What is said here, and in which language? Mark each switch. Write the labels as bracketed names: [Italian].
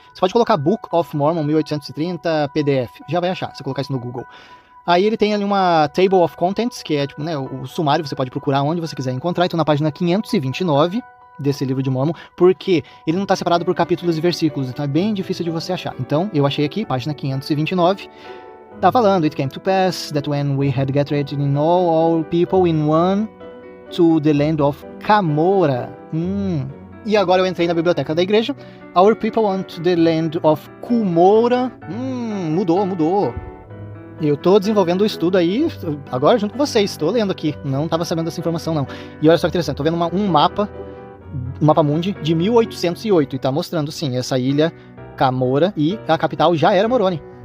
[Portuguese] Você pode colocar Book of Mormon 1830 PDF, já vai achar, se colocar isso no Google. Aí ele tem ali uma Table of Contents, que é tipo, né, o sumário, você pode procurar onde você quiser encontrar, então na página 529, desse livro de Mórmon, porque ele não está separado por capítulos e versículos, então é bem difícil de você achar. Então, eu achei aqui, página 529, tá falando: [English] It came to pass that when we had gathered in all our people in one to the land of Camora. [Portuguese] E agora eu entrei na biblioteca da igreja. [English] Our people went to the land of Cumora. [Portuguese] Mudou. Eu tô desenvolvendo o estudo aí, agora junto com vocês, tô lendo aqui, não tava sabendo dessa informação não. E olha só que interessante, tô vendo um mapa mundi de 1808, e tá mostrando sim, essa ilha Camora, e a capital já era Moroni.